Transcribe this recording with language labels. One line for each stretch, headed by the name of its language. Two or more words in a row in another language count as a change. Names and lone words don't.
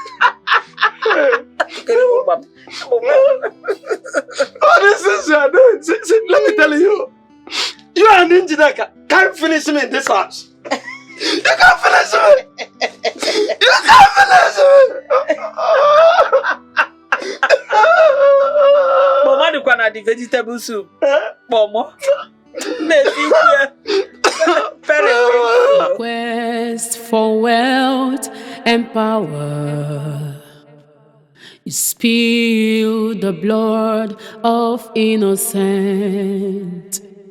English: Oh, this is you are doing. See, let me tell you. You and Dikeh can't finish me in this house. You can't finish me. You can't finish me. Momo Dikeh na the vegetable soup. Momo. Quest for wealth and power. You spill the blood of innocent.